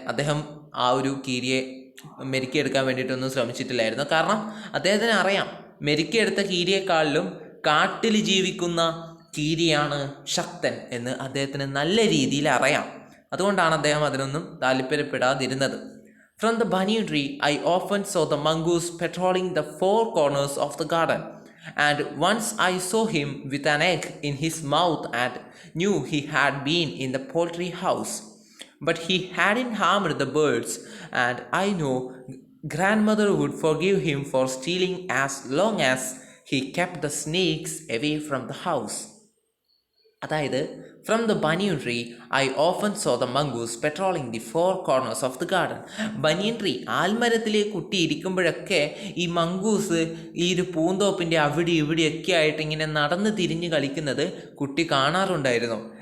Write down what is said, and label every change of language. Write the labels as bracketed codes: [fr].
[ml] അദ്ദേഹം ആ ഒരു കീരിയെ മെരുക്കിയെടുക്കാൻ വേണ്ടിയിട്ടൊന്നും ശ്രമിച്ചിട്ടില്ലായിരുന്നു. കാരണം അദ്ദേഹത്തിന് അറിയാം, മെരുക്കിയെടുത്ത കീരിയെക്കാളിലും കാട്ടിൽ ജീവിക്കുന്ന കീരിയാണ് ശക്തൻ എന്ന് അദ്ദേഹത്തിന് നല്ല രീതിയിൽ അറിയാം. അതുകൊണ്ടാണ് അദ്ദേഹം അതിനൊന്നും താല്പര്യപ്പെടാതിരുന്നത്. [en] From the banyan tree, I often saw the mongoose patrolling the four corners of the garden. And once I saw him with an egg in his mouth and knew he had been in the poultry house. But he hadn't harmed the birds, and I know grandmother would forgive him for stealing as long as he kept the snakes away from the house. അതായത് from the banyan tree I often saw the mongoose patrolling the four corners of the garden. [ml] Banian tree, ആൽമരത്തിൽ കുട്ടി ഇരിക്കുമ്പോഴൊക്കെ ഈ mongoose ഈ ഒരു പൂന്തോപ്പിൻ്റെ അവിടെ ഇവിടെയൊക്കെ ആയിട്ട് ഇങ്ങനെ നടന്ന് തിരിഞ്ഞ് കളിക്കുന്നത് കുട്ടി കാണാറുണ്ടായിരുന്നു.